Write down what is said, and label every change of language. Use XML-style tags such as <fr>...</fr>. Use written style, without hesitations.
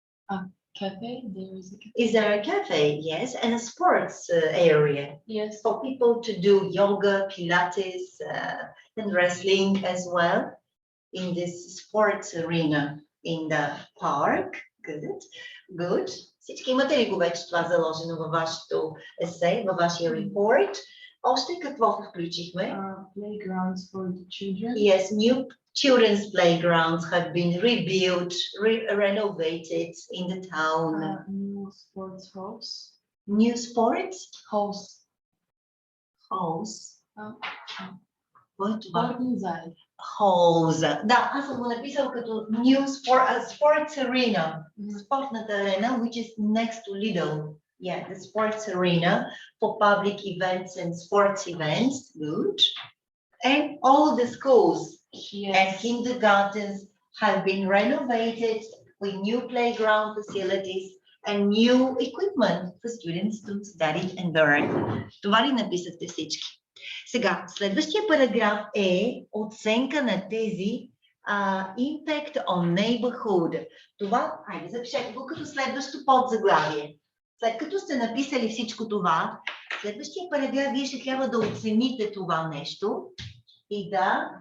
<en>A cafe. There is a cafe. Is there a cafe? Yes, and a sports area. Yes. For people to do yoga, Pilates, and wrestling as well in this sports arena in the park. Good. Good.</en> <bg>Всички имате ли го вече това заложено във вашето есе, във вашия report? Още какво включихме?</bg> <en>Playgrounds for the children. Yes, new children's playgrounds have been rebuilt, renovated in the town. New sports halls. New sports? Halls. Halls.</en> <bg>Спортни зали.</bg> <en>Halls.</en> <bg>Да, аз съм го написал като</bg> <en>New Sports Arena.</en> <bg>Спортната арена,</bg> <en>which is next to Lidl. Yeah, the sports arena for public events and sports events. Good. And all the schools and kindergartens have been renovated with new playground facilities and new equipment for students to study and learn.</en> <bg>Това ли написахте всички? Сега, следващия параграф е оценка на тези</bg> <en>impact on neighborhood.</en> <bg>Това, хайде, запишете го като следващо подзаглавие. След като сте написали всичко това, следващия параграф вие ще трябва да оцените това нещо и да...</bg>